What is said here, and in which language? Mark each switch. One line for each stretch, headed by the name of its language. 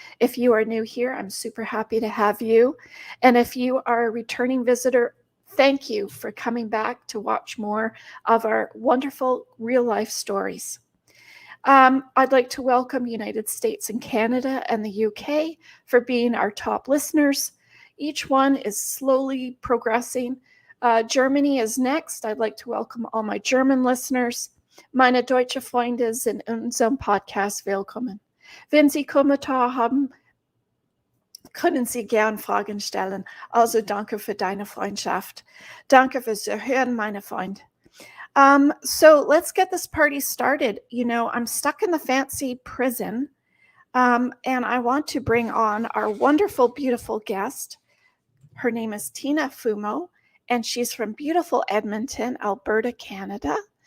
English: If you are new here, I'm super happy to have you. And if you are a returning visitor, thank you for coming back to watch more of our wonderful real life stories. I'd like to welcome United States and Canada and the UK for being our top listeners. Each one is slowly progressing. Germany is next. I'd like to welcome all my German listeners.
German: Meine deutsche Freunde sind in unserem Podcast willkommen. Wenn Sie Kommentare haben, können Sie gern Fragen stellen. Also danke für deine Freundschaft. Danke fürs Zuhören, meine Freunde.
English: So let's get this party started. I'm stuck in the fancy prison, and I want to bring on our wonderful, beautiful guest. Her name is Tina Fumo, and she's from beautiful Edmonton, Alberta, Canada.